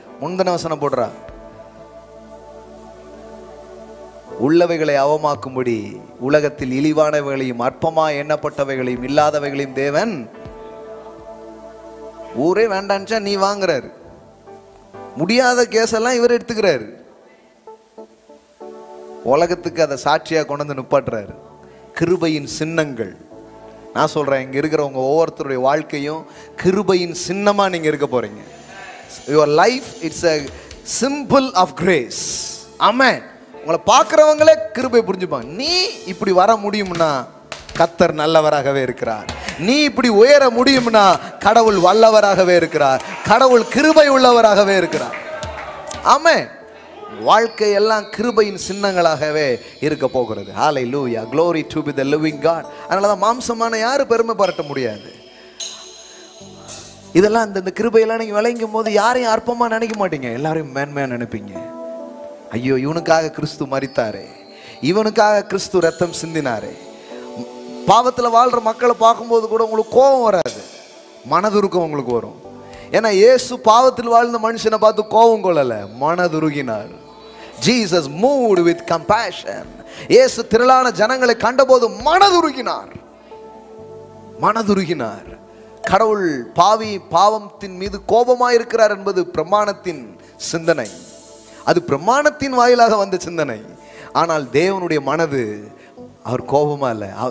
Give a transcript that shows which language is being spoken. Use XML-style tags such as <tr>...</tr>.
<ta>முந்தின வசனம் போடுறா, உள்ளவைகளை அவமாக்கும்படி உலகத்தில் இழிவானவைகளையும் அற்பமா எண்ணப்பட்டவைகளையும் இல்லாதவைகளையும் தேவன் ஊரே வேண்டான்ச்சா நீ வாங்குறாரு. முடியாத கேஸெல்லாம் இவர் எடுத்துக்கிறாரு. உலகத்துக்கு அதை சாட்சியா கொண்டு வந்து நிப்பாட்டுறாரு. கிருபையின் சின்னங்கள். நான் சொல்றேன், இங்க இருக்கிறவங்க ஒவ்வொருத்தருடைய வாழ்க்கையும் கிருபையின் சின்னமா நீங்க இருக்க போறீங்க.</ta> <en>Your life it's a symbol of grace.</en> <ta>ஆமென். உங்களை பார்க்கிறவங்களே கிருபை புரிஞ்சுப்பாங்க. நீ இப்படி வர முடியும்னா கர்த்தர் நல்லவராகவே இருக்கிறார். நீ இப்படி உயர முடியும்னா கடவுள் வல்லவராகவே இருக்கிறார். கடவுள் கிருபை உள்ளவராகவே இருக்கிறார். ஆமென். வாழ்க்கை எல்லாம் கிருபையின் சின்னங்களாகவே இருக்க போகிறது.</ta> <en>Hallelujah, glory to be the living God.</en> <ta>அதனாலதான் மாம்சமான யாரும் பெருமை பாராட்ட முடியாது. இதெல்லாம் இந்த கிருபையெல்லாம் நீங்க விளங்கும் போது யாரையும் அற்பமா நினைக்க மாட்டீங்க, எல்லாரையும் மேன்மையா நினைப்பீங்க. ஐயோ, இவனுக்காக கிறிஸ்து மரித்தாரே, இவனுக்காக கிறிஸ்து ரத்தம் சிந்தினாரே. பாவத்துல வாழ்ற மக்களை பார்க்கும்போது கூட உங்களுக்கு கோபம் வராது, மனதுருக்கம் உங்களுக்கு வரும். ஏன்னா இயேசு பாவத்தில் வாழ்ந்த மனுஷனை பார்த்து கோபம் கொள்ளல, மனதுருகினார்.</ta> <en>Jesus moved with compassion.</en> <ta>இயேசு திரளான ஜனங்களை கண்டபோது மனதுருகினார். மனதுருகினார். கடவுள் பாவத்தின் மீது கோபமாய் இருக்கிறார் என்பது பிரமாணத்தின் சிந்தனை. அது பிரமாணத்தின் வாயிலாக வந்த சிந்தனை. ஆனால் தேவனுடைய மனது, அவர் கோபமா இல்லை.</ta>